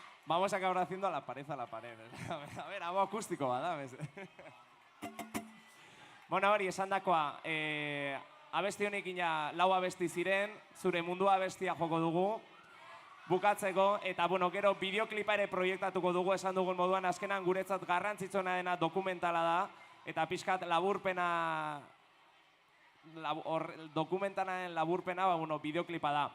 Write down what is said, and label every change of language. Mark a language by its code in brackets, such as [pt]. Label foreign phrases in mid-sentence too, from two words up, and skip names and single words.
[es] Vamos a acabar haciendo a la pared. A ver, [eu] hau akustiko bada. Bueno, hori, esan dakoa, abesti honekin ja lau abesti ziren, zure mundua abestia joko dugu, bukatzeko, eta bueno, gero bideoklipa ere proiektatuko dugu, esan dugun moduan, azkenan guretzat garrantzitsuna dena dokumentala da, eta pixkat laburpena, dokumentalaren laburpena, bueno, bideoklipa da.